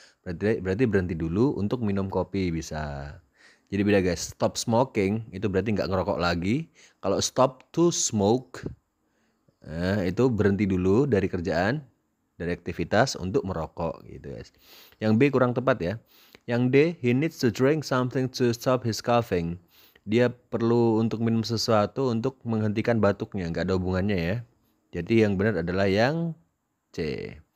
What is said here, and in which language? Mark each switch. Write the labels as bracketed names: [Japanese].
[Indonesian] Berarti berhenti dulu untuk minum kopi, bisa. Jadi beda guys, [English] stop smoking [Indonesian] itu berarti nggak ngerokok lagi. Kalau [English] stop to smoke, [Indonesian] itu berhenti dulu dari kerjaan, dari aktivitas untuk merokok gitu guys. Yang B kurang tepat ya. [English] Yang D, he needs to drink something to stop his coughing. [Indonesian] Dia perlu untuk minum sesuatu untuk menghentikan batuknya, nggak ada hubungannya ya. Jadi yang benar adalah yang C.